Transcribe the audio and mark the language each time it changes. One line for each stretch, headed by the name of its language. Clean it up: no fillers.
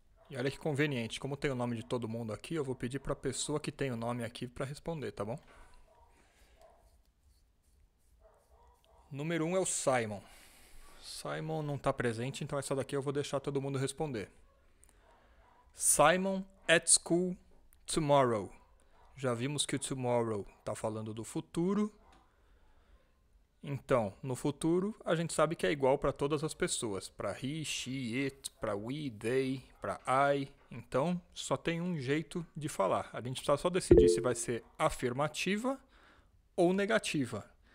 Portuguese: E olha que conveniente, como tem o nome de todo mundo aqui, eu vou pedir para a pessoa que tem o nome aqui para responder, tá bom? Número 1 é o Simon. Simon não está presente, então essa daqui eu vou deixar todo mundo responder.
English: Simon at school tomorrow.
Portuguese: Já vimos que o tomorrow está falando do futuro. Então, no futuro, a gente sabe que é igual para todas as pessoas. Para he, she, it, para we, they, para I. Então, só tem um jeito de falar. A gente precisa só decidir se vai ser afirmativa ou negativa.